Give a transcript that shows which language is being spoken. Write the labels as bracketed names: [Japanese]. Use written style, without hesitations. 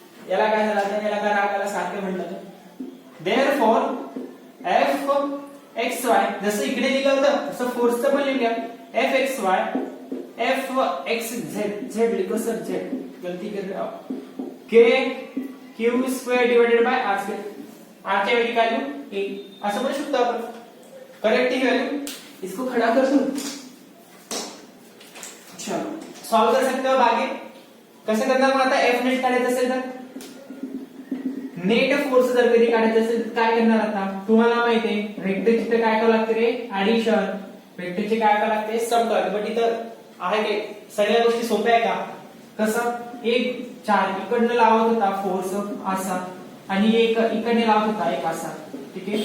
[Marathi] याला काय झालं, याला काय रागाला सारखे म्हणतात. देअरफॉर f x y, जसं इकडे लिहिलं होतं तसं फोर्सचं पण लिहूया, f x y f x z, [Hindi] z लिखो सर, z गलती कर रहे हो, [Marathi] k q square divided by r square. r की वैल्यू काय लिहू, a असं म्हणू शकतो आपण. [Hindi] करेक्ट [Marathi] ही वैल्यू, [Hindi] इसको खड़ा कर दूं. चलो सॉल्व कर सकते हो आगे. [Marathi] कसं करणार मग आता, f नेट काढायचं असेल तर, नेट फोर्स जर कधी काढायचं असेल तर काय करणार, आता तुम्हाला माहिती आहे वेक्टरची तर काय करावं लागते रे, ऍडिशन. वेक्टरची काय करावं लागते, सम करावं. बट इथं आहे काय सगळ्या गोष्टी सोप्या आहे का, कसं, एक चार्ज इकडनं लावत होता फोर्स असा, आणि एक इकडने लावत होता एक असा, ठीक आहे.